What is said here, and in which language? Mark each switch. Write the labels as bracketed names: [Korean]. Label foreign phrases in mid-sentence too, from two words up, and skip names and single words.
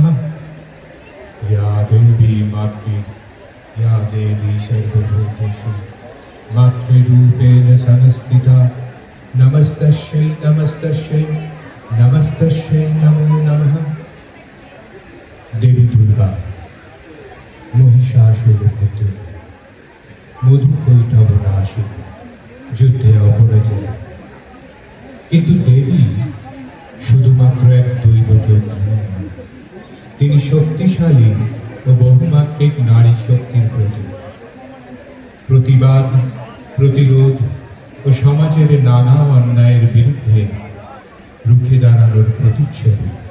[Sanskrit] या देवी मातृ या देवी सर्वभूतेषु मातृरूपेण संस्थिता नमस्तस्यै नमस्तस्यै नमस्तस्यै नमो नमः। देवी दुर्गा महिषासुरवधे মধুকৈটবনাশী যুদ্ধে অপরাজয়। [Bangla] কিন্তু দেবী শুধুমাত্র এক দৈবযোদ্ধা নন, তিনি শক্তিশালী ও বহুমাত্রিক নারী শক্তির প্রতীক। প্রতিবাদ, প্রতিরোধ ও সমাজের নানা অন্যায়ের বিরুদ্ধে রুখে দাঁড়ানোর প্রতিচ্ছবি।